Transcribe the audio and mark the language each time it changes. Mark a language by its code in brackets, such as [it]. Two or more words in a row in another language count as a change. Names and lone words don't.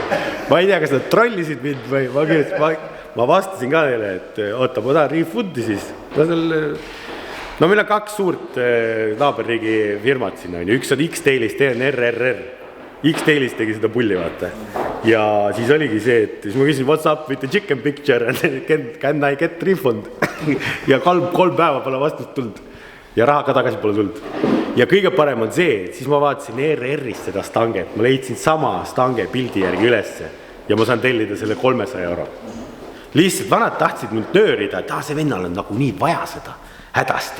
[et] Ma ei tea, kas nad trollisid mind või ma vastasin ka neile, et oota, ma tahan refundi siis. No meil on kaks suurt naaberriigi firmat siin on. Üks on X-Tailist, teine on RRR. X-Tailist tegi seda pulli, vaata. Ja siis oligi see, et siis ma küsin, [en] what's up with the chicken picture? Can I get refund? [et] Ja kolm päeva pole vastust tulnud. Ja raha ka tagasi pole tulnud. Ja kõige parem on see, et siis ma vaatasin RR-ist seda stanget. Ma leidsin sama stange pildi järgi ülesse. Ja ma saan tellida selle 300 euro. Lihtsalt vanad tahtsid mind nöörida, et see vennal on nagu nii vaja seda hädasti.